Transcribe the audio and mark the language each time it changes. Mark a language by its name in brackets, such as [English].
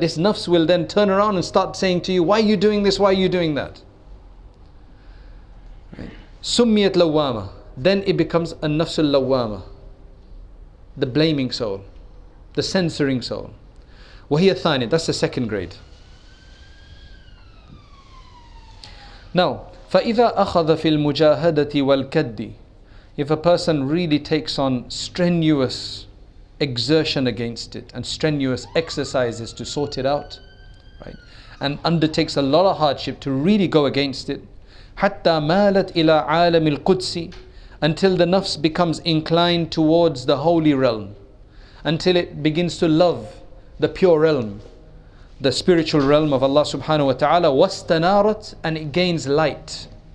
[English] This nafs will then turn around and start saying to you, why are you doing this, why are you doing that? [Arabic] Summiyat lawwama. [English] Then it becomes a nafsul lawwama, the blaming soul, the censoring soul. [Arabic] Wahiya thani, [English] that's the second grade. [Arabic] Now, فَإِذَا أَخَذَ فِي الْمُجَاهَدَةِ وَالْكَدِّ. [English] If a person really takes on strenuous exertion against it and strenuous exercises to sort it out, right, and undertakes a lot of hardship to really go against it, [Arabic] حَتَّى مَالَتْ إِلَىٰ عَالَمِ الْقُدْسِ, [English] until the nafs becomes inclined towards the holy realm, until it begins to love the pure realm, the spiritual realm of Allah subhanahu wa ta'ala, [Arabic] وَاسْتَنَارَتْ, [English] and it gains light.